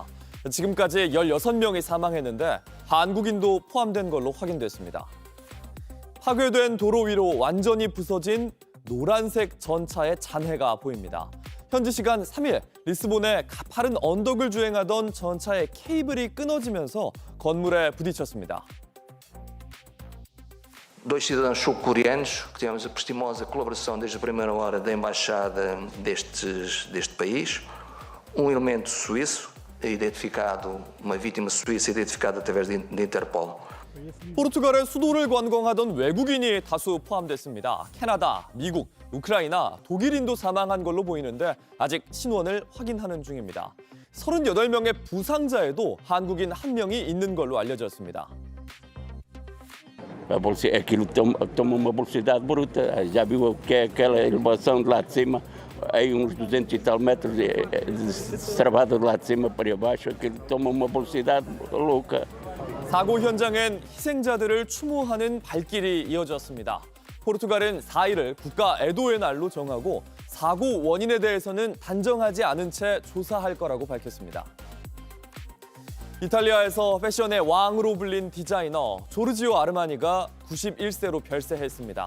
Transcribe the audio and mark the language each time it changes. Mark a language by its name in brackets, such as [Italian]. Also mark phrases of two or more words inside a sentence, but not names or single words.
[Korean] 지금까지 16명이 사망했는데 한국인도 포함된 걸로 확인됐습니다. 파괴된 도로 위로 완전히 부서진 노란색 전차의 잔해가 보입니다. 현지 시간 3일 리스본의 가파른 언덕을 주행하던 전차의 케이블이 끊어지면서 건물에 부딪혔습니다. [Portuguese] Dois cidadãos sul-coreanos que tivemos a prestimosa colaboração desde a primeira hora da embaixada deste país, elemento suíço identificado, uma vítima suíça identificada através de Interpol. [Korean] 포르투갈의 수도를 관광하던 외국인이 다수 포함됐습니다. 캐나다, 미국, 우크라이나, 독일인도 사망한 걸로 보이는데 아직 신원을 확인하는 중입니다. 38명의 부상자에도 한국인 1명이 있는 걸로 알려졌습니다. [Portuguese] Aquilo toma uma velocidade bruta. Já viu que é aquela elevação de lá de cima, aí uns 200 e tal metros travado de lá de cima para baixo, aquilo toma uma velocidade louca. [Korean] 사고 현장엔 희생자들을 추모하는 발길이 이어졌습니다. 포르투갈은 4일을 국가 애도의 날로 정하고 사고 원인에 대해서는 단정하지 않은 채 조사할 거라고 밝혔습니다. 이탈리아에서 패션의 왕으로 불린 디자이너 조르지오 아르마니가 91세로 별세했습니다.